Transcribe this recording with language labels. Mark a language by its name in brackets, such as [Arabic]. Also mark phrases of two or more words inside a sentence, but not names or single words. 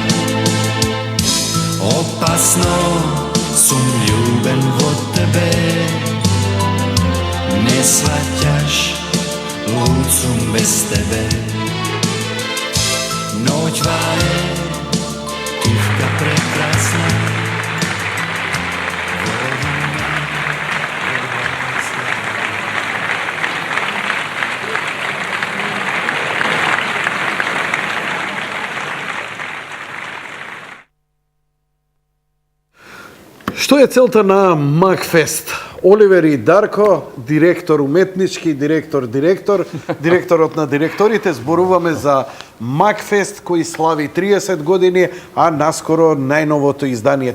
[Macedonian] Опасно сум љубен во тебе, не схваќаш, луд сум без тебе. Ноќва је тивка прекрасна, води ме во рајска Што е целта на Макфест? Оливер и Дарко, директор уметнички, директорот на директорите, зборуваме за Макфест кој слави 30 години, а наскоро најновото издание